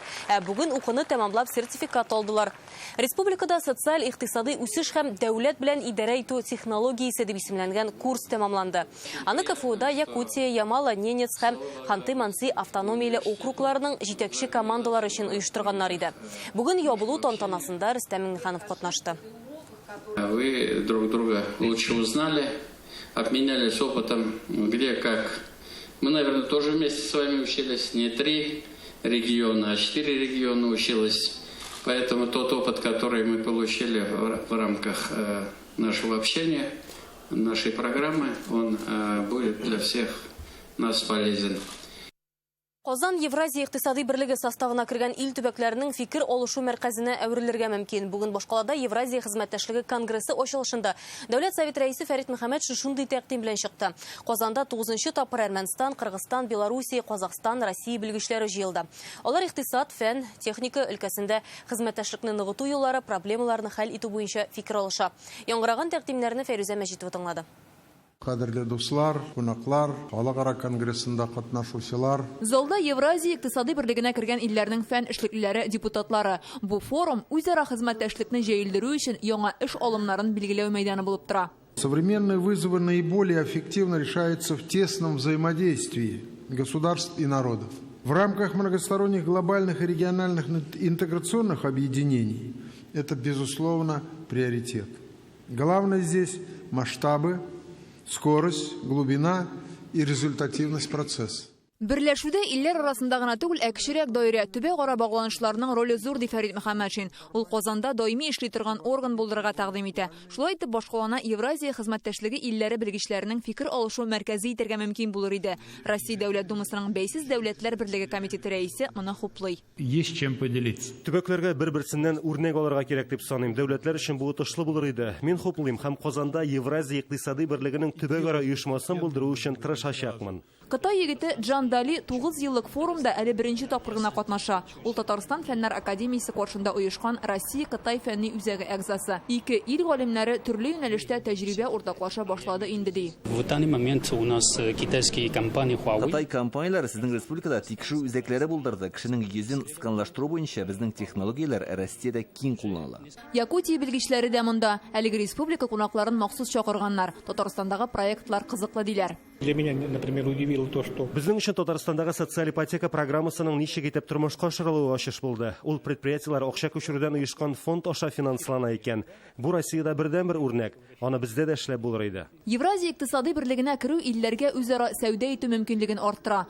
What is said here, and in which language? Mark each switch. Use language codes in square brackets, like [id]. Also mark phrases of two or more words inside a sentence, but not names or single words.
[tt] Бүген укуны тәмамлап сертификат алдылар. Республикада социаль-икътисади үсеш һәм дәүләт белән идарә итү технологиясе дип исемләнгән курс тәмамланды. Аны КФУда Якутия, Ямало-Ненец һәм Ханты-Манси автономияле округларының җитәкче командалары өчен оештырганнар иде. Бүген ябылу тантанасында Рөстәм Миңнеханов катнашты. [ru] Вы друг друга лучше узнали, обменялись опытом, где как. Мы, наверное, тоже вместе с вами учились, не 3 региона, а 4 региона учились. Поэтому тот опыт, который мы получили в рамках нашего общения, нашей программы, он будет для всех нас полезен. [tt] Казан Евразия икътисади берлеге составына кергән ил төбәкләренең фикер алышу мәркәзенә әверелергә мөмкин. Бүген Башкалада Евразия хезмәттәшлеге конгрессы ачылышында Дәүләт Совет рәисе Фәрит Мөхәммәд шундый тәкъдим белән чыкты. Казанда 9нчы тапкыр Әрмәнстан, Кыргызстан, Белоруссия, Казакстан, Россия белгечләре җыелды. Алар икътисад, фән, техника өлкәсендә хезмәттәшлекне ныгыту юллары, проблемаларны хәл итү буенча фикер алыша. Яңгыраган тәкъдимнәрне Фәрүзә Мәҗитова тыңлады. Кадерле дуслар, кунаклар, халыкара конгрессында катнашучылар. Залда Евразия икътисади берлегенә кергән илләрнең фән эшлеклеләре, депутатлары. Бу форум үзара хезмәттәшлекне җәелдерү өчен яңа эш алымнарын билгеләү мәйданы булып тора. [ru] Современные вызовы наиболее эффективно решаются в тесном взаимодействии государств и народов. В рамках многосторонних глобальных и региональных интеграционных объединений это, безусловно, приоритет. Главное здесь масштабы, скорость, глубина и результативность процесса. [tt] Берләшүдә илләр арасында гына түгел, кечерәк даирә, төбәк-ара багланышларның роле зур ди Фәрит Мөхәммәдшин. Ул Казанда даими эшли торган орган булдырырга тәкъдим итә. Шулай итеп башкалана Евразия хезмәттәшлеге илләре белгечләренең фикер алышу мәркәзе итәргә мөмкин булыр иде. Россия Дәүләт Думасының Бәйсез дәүләтләр берлеге комитеты рәисе моны хуплый. [ru] Есть чем поделиться. [tt] Төбәкләргә бер-берсеннән үрнәк алырга кирәк дип саныйм. Дәүләтләр өчен бу отышлы булыр иде. Мин хуплыйм һәм Казанда Евразия икътисади берлегенең төбәк-ара оешмасын булдыру өчен тырышачакмын. Кытай егете Джан Дали 9 еллык форумда әле беренче тапкыр гына катнаша. Ул Татарстан фәннәр академиясе каршында оешкан Россия-Кытай фәнни үзәге әгъзасы. Ике ил галимнәре төрле юнәлештә тәҗрибә уртаклаша башлады инде ди. [ru] В данный момент у нас китайские компании Huawei. [tt] Кытай компанияләре сезнең республикада тикшерү үзәкләре булдырды. Кешенең йөзен сканлаштыру буенча безнең технологияләр Россиядә киң кулланыла. Якутия белгечләре дә монда. Әлеге республика кунакларын махсус чакырганнар. Татарстандагы проектлар кызыклы диләр. [ru] Для меня, например, удивило то, что... [tt] Безнең өчен Татарстандагы социаль ипотека программасының ничек итеп тормышка ашырылуы ачыш булды. Ул предприятиеләр акча күчерүдән оешкан фонд аша финанслана икән. Бу Россиядә бердән-бер үрнәк. Аны бездә дә эшләп булыр иде. Евразия икътисади берлегенә керү илләргә үзара сәүдә итү мөмкинлеген арттыра.